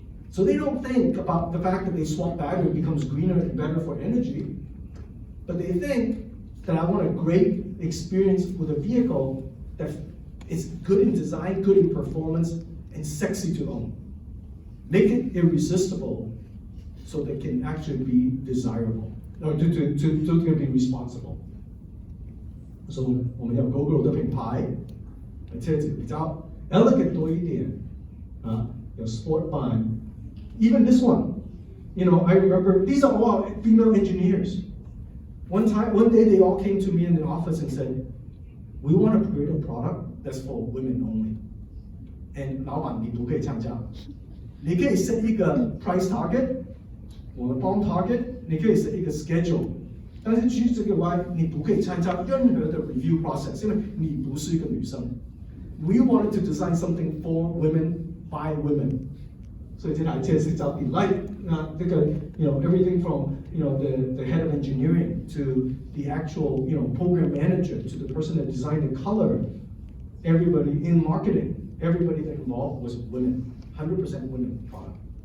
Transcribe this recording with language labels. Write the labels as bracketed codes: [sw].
[en] So they don't think about the fact that they swap battery, it becomes greener and better for energy, but they think that I want a great experience with a vehicle that is good in design, good in performance, and sexy to own. Make it irresistible so they can actually be desirable, or to be responsible. [zh] So 我们有 GoGo 的品牌，车子比较 elegant 多一点，有 sport版。 [en] Even this one, I remember these are all female engineers. One day they all came to me in the office and said, we want to create a product that's for women only. [zh] And 老板你不可以降价，你可以 set 一个 [en] price target， [zh] 我们帮 target， 你可以 set 一个 schedule。但是其实这个 Y 你不可以参加任何的 [en] review process， [zh] 因为你不是一个女生。 [en] We wanted to design something for women by women。 [zh] 所以这台车是叫 [en] Delight， 这个everything from the head of engineering to the actual program manager to the person that designed the color, everybody in marketing, everybody that involved was women, 100% women product.